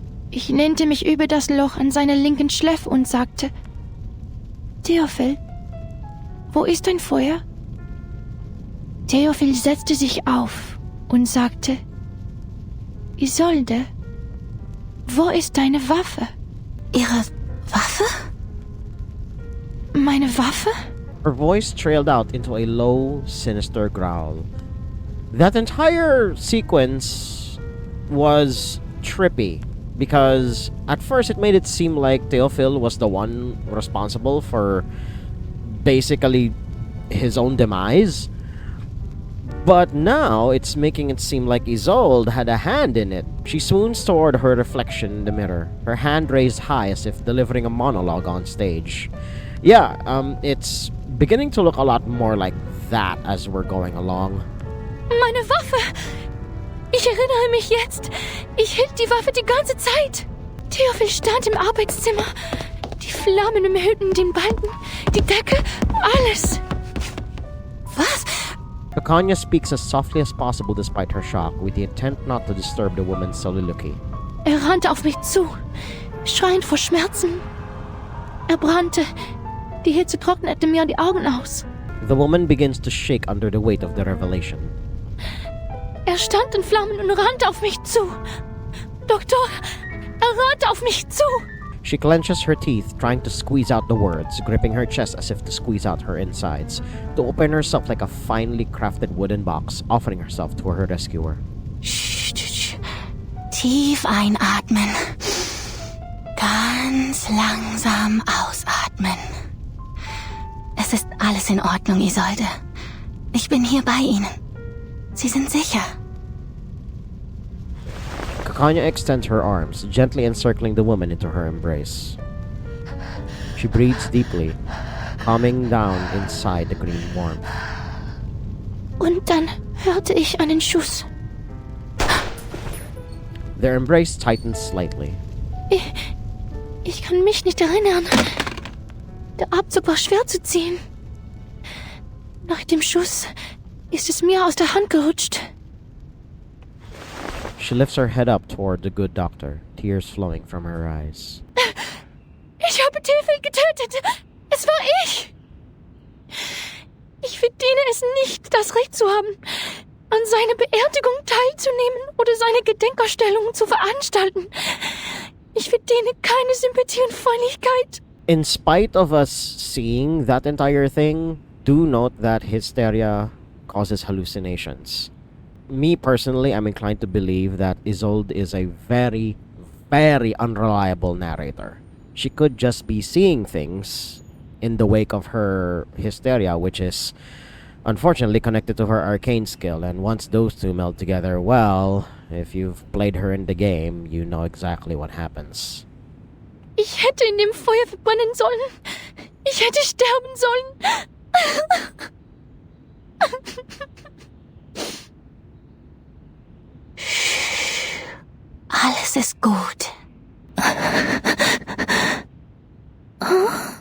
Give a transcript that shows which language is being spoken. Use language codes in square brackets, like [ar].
[de] Ich lehnte mich über das Loch an seiner linken Schläfe und sagte: Theophil, wo ist dein Feuer? Theophil setzte sich auf und sagte: Isolde, wo ist deine Waffe? Ihre Waffe? Meine Waffe? [en] Her voice trailed out into a low, sinister growl. That entire sequence was trippy because at first it made it seem like Theophil was the one responsible for basically his own demise. But now it's making it seem like Isolde had a hand in it. She swoons toward her reflection in the mirror, her hand raised high as if delivering a monologue on stage. Yeah, it's beginning to look a lot more like that as we're going along. [de] Meine Waffe! Ich erinnere mich jetzt. Ich hielt die Waffe die ganze Zeit. Theophil stand im Arbeitszimmer. Die Flammen umhüllten den Balken, die Decke, alles. Was? [en] Kakanya speaks as softly as possible despite her shock, with the intent not to disturb the woman's soliloquy. [de] Rannte auf mich zu, schreiend vor Schmerzen. Brannte. Die Hitze trocknete mir die Augen aus. [en] The woman begins to shake under the weight of the revelation. [de] Stand in Flammen und rannte auf mich zu. Doktor, rannte auf mich zu. [en] She clenches her teeth, trying to squeeze out the words, gripping her chest as if to squeeze out her insides, to open herself like a finely crafted wooden box, offering herself to her rescuer. [de] Tief einatmen. Ganz langsam ausatmen. Es ist alles in Ordnung, Isolde. Ich bin hier bei Ihnen. Sie sind sicher. [en] Kakanya extends her arms, gently encircling the woman into her embrace. She breathes deeply, calming down inside the green warmth. [de] Und dann hörte ich einen Schuss. [en] Their embrace tightens slightly. [de] Ich kann mich nicht erinnern. Der Abzug war schwer zu ziehen. Nach dem Schuss ist es mir aus der Hand gerutscht. [en] She lifts her head up toward the good doctor, tears flowing from her eyes. [de] Ich habe Theophil getötet. Es war ich. Ich verdiene es nicht, das Recht zu haben, an seiner Beerdigung teilzunehmen oder seine Gedenkausstellungen zu veranstalten. Ich verdiene keine Sympathie und Freundlichkeit. [en] In spite of us seeing that entire thing, do note that hysteria causes hallucinations. Me personally, I'm inclined to believe that Isolde is a very, very unreliable narrator. She could just be seeing things in the wake of her hysteria, which is unfortunately connected to her arcane skill, and once those two meld together, well, if you've played her in the game, you know exactly what happens. [de] Ich hätte in dem Feuer verbrennen sollen. Ich hätte sterben sollen. Alles ist gut.